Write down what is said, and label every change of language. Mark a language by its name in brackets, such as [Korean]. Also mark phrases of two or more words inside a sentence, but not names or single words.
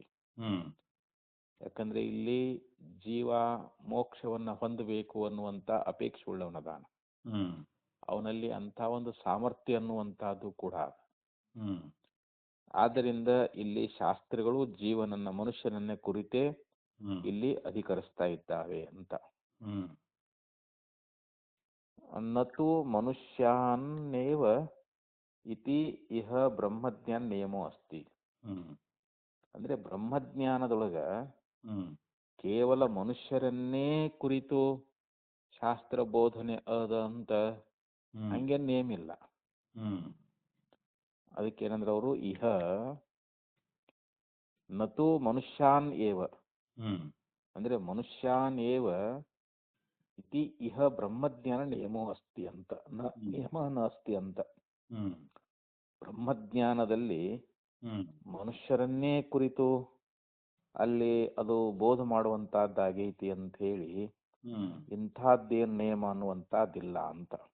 [Kannada] ಯಾಕಂದ್ರೆ ಇಲ್ಲಿ ಜೀವ ಮೋಕ್ಷವನ್ನ ಹೊಂದಬೇಕು ಅನ್ನುವಂತ ಅಪೇಕ್ಷೆ ಉಳ್ಳವನದಾನ. ಅವನಲ್ಲಿ ಅಂತ ಒಂದು ಸಾಮರ್ಥ್ಯ ಅನ್ನುವಂತಹದ್ದು ಕೂಡ. ಆದ್ದರಿಂದ ಇಲ್ಲಿ ಶಾಸ್ತ್ರಗಳು ಜೀವನನ್ನ ಮನುಷ್ಯನನ್ನೇ ಕುರಿತೇ ಇಲ್ಲಿ ಅಧಿಕರಿಸ್ತಾ ಇದ್ದಾವೆ ಅಂತ. [Sanskrit] ನತು ಮನುಷ್ಯಾನ್ನೇವ ಇತಿ ಇಹ ಬ್ರಹ್ಮಜ್ಞಾನ ನಿಯಮೋ ಅಸ್ತಿ. [Kannada] ಅಂದ್ರೆ ಬ್ರಹ್ಮಜ್ಞಾನದೊಳಗ ಕೇವಲ ಮನುಷ್ಯರನ್ನೇ ಕುರಿತು ಶಾಸ್ತ್ರ ಬೋಧನೆ ಅದ ಅಂತ ಹಂಗೇನ್ ನೇಮ್ ಇಲ್ಲ. ಅದಕ್ಕೇನಂದ್ರೆ ಅವರು [Sanskrit] ಇಹ ನತು ಮನುಷ್ಯಾನ್ ಏವ ಅಂದ್ರೆ ಮನುಷ್ಯಾನ್ ಏವ ಇತಿ ಇಹ ಬ್ರಹ್ಮಜ್ಞಾನ ನಿಯಮೋ ಅಸ್ತಿ ಅಂತ, ನಿಯಮ ಅಸ್ತಿ ಅಂತ. [Kannada] ಬ್ರಹ್ಮಜ್ಞಾನದಲ್ಲಿ ಮನುಷ್ಯರನ್ನೇ ಕುರಿತು ಅಲ್ಲಿ ಅದು ಬೋಧ ಮಾಡುವಂತಹದ್ದಾಗೈತಿ ಅಂತ ಹೇಳಿ ಇಂಥದ್ದೇನು ನೇಮ ಅನ್ನುವಂಥದ್ದಿಲ್ಲ ಅಂತ.